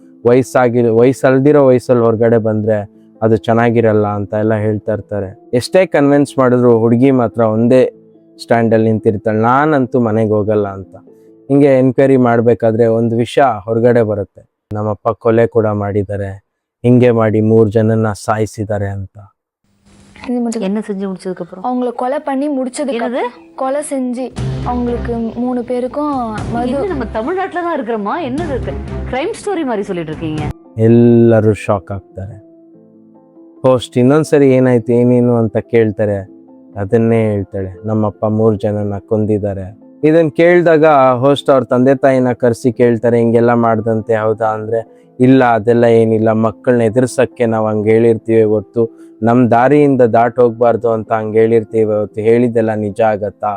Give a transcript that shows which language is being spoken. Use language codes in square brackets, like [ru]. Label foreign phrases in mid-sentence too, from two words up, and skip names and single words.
[kn] ವಯಸ್ಸಲ್ದಿರೋ ವಯಸ್ಸಲ್ಲಿ ಹೊರಗಡೆ ಬಂದರೆ ಅದು ಚೆನ್ನಾಗಿರಲ್ಲ ಅಂತ ಎಲ್ಲ ಹೇಳ್ತಾ ಇರ್ತಾರೆ. ಎಷ್ಟೇ ಕನ್ವಿನ್ಸ್ ಮಾಡಿದ್ರು ಹುಡುಗಿ ಮಾತ್ರ ಒಂದೇ ಸ್ಟ್ಯಾಂಡಲ್ಲಿ ನಿಂತಿರ್ತಾಳೆ, ನಾನಂತೂ ಮನೆಗೆ ಹೋಗಲ್ಲ ಅಂತ. ಹಿಂಗೆ ಎನ್ಕ್ವೈರಿ ಮಾಡಬೇಕಾದ್ರೆ ಒಂದು ವಿಷಯ ಹೊರಗಡೆ ಬರುತ್ತೆ, ನಮ್ಮಪ್ಪ ಕೊಲೆ ಕೂಡ ಮಾಡಿದ್ದಾರೆ, ಹಿಂಗೆ ಮಾಡಿ 3 ಜನನ ಸಾಯಿಸಿದ್ದಾರೆ ಅಂತ. [ta] என்ன செஞ்சு முடிச்சதுக்கு அப்புறம் அவங்கள கொலை பண்ணி முடிச்சதுக்கு கொலை செஞ்சு அவங்களுக்கு 3 பேருக்கும் நம்ம தமிழ்நாட்டுல தான் இருக்கிறோமா? என்னது [en] crime story [ta] மாதிரி சொல்லிட்டு இருக்கீங்க? [kn] ಎಲ್ಲರೂ ಶಾಕ್ ಆಗ್ತಾರೆ. ಹೋಸ್ಟ್ ಇನ್ನೊಂದ್ಸರಿ ಏನಾಯ್ತು ಏನೇನು ಅಂತ ಕೇಳ್ತಾರೆ, ಅದನ್ನೇ ಹೇಳ್ತಾಳೆ, ನಮ್ಮಪ್ಪ 3 ಜನನ ಕೊಂದಿದ್ದಾರೆ. ಇದನ್ನ ಕೇಳಿದಾಗ ಹೋಸ್ಟ್ ಅವ್ರ ತಂದೆ ತಾಯಿನ ಕರೆಸಿ ಕೇಳ್ತಾರೆ, ಹಿಂಗೆಲ್ಲ ಮಾಡ್ದಂತೆ ಹೌದಾ ಅಂದರೆ, ಇಲ್ಲ ಅದೆಲ್ಲ ಏನಿಲ್ಲ, ಮಕ್ಕಳನ್ನ ಎದುರ್ಸಕ್ಕೆ ನಾವು ಹಂಗೆ ಹೇಳಿರ್ತೀವಿ ಹೊರ್ತು ನಮ್ಮ ದಾರಿಯಿಂದ ದಾಟ್ ಹೋಗ್ಬಾರ್ದು ಅಂತ ಹಂಗೆ ಹೇಳಿರ್ತೀವಿ ಹೊರ್ತು ಹೇಳಿದ್ದೆಲ್ಲ ನಿಜ ಆಗತ್ತಾ?